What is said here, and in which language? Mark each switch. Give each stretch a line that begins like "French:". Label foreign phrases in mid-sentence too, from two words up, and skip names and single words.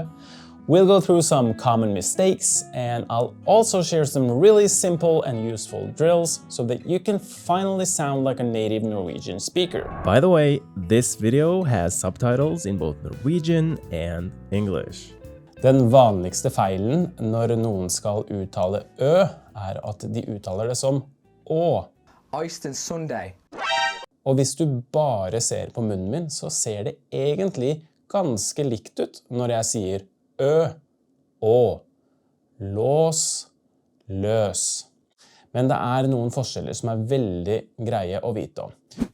English: We'll go through some common mistakes, and I'll also share some really simple and useful drills so that you can finally sound like a native Norwegian speaker. By the way, this video has subtitles in both Norwegian and English.
Norwegian: Den vanligste feilen når noen skal uttale Ø, at de uttaler det som Å. Iced and Sunday. Og hvis du bare ser på munnen min, så ser det egentlig ganske likt ut når jeg sier Ø, Å, lås, løs. Men det noen forskjeller som veldig greie å vite om.